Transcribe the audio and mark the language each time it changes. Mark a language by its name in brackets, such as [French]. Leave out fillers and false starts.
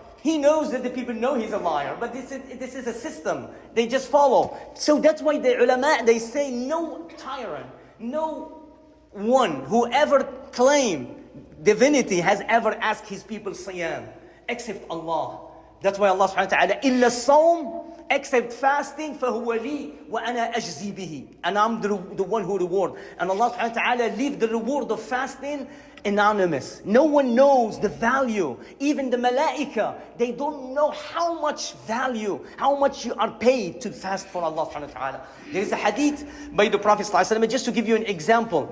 [English] He knows that the people know he's a liar. But this is a system. They just follow. So that's why the ulama, they say no tyrant, no one who ever claimed divinity has ever asked his people siyam, except Allah. That's why Allah subhanahu wa ta'ala, [Arabic] إِلَّا الصَّوْمِ [English] except fasting, [Arabic] فهو لي وأنا أجزي به. [English] And I'm the one who reward. And Allah subhanahu wa ta'ala leave the reward of fasting anonymous. No one knows the value. Even the malaika, they don't know how much value, how much you are paid to fast for Allah subhanahu wa ta'ala. There is a hadith by the Prophet sallallahu alaihi wasallam, just to give you an example.